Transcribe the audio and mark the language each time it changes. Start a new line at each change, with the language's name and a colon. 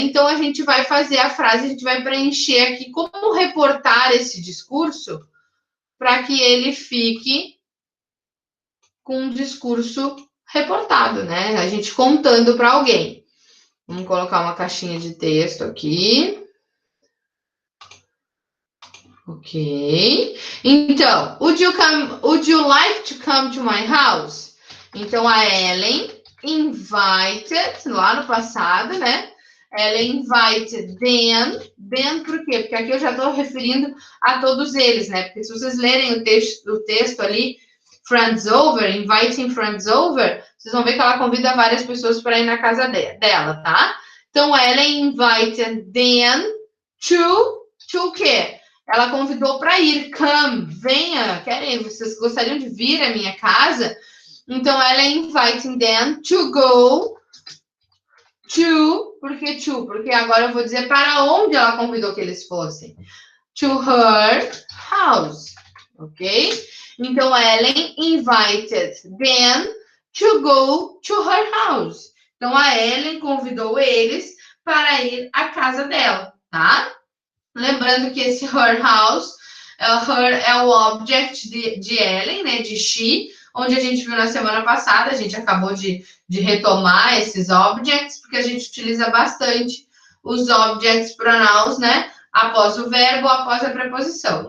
Portuguese: Então a gente vai fazer a frase, a gente vai preencher aqui como reportar esse discurso para que ele fique com um discurso reportado, né? A gente contando para alguém. Vamos colocar uma caixinha de texto aqui. Ok.
English: Então, would you like to come to my house?
Portuguese: Então, a Ellen invited, lá no passado, né?
English: Ellen invited them
Portuguese: por quê? Porque aqui eu já estou referindo a todos eles, né? Porque se vocês lerem o texto ali, friends over, inviting friends over, vocês vão ver que ela convida várias pessoas para ir na casa dela, tá? Então,
English: Ellen invited them to
Portuguese: o quê? Ela convidou para ir, come, venha, vocês gostariam de vir à minha casa? Então, ela é
English: inviting them to go to,
Portuguese: por que to? Porque agora eu vou dizer para onde ela convidou que eles fossem.
English: To her house, ok? Então, Ellen invited them to go to her house.
Portuguese: Então, a Ellen convidou eles para ir à casa dela, tá? Lembrando que esse her house, her é o object de Ellen, né, de she, onde a gente viu na semana passada, a gente acabou de retomar esses objects, porque a gente utiliza bastante os objects pronouns, né, após o verbo, após a preposição.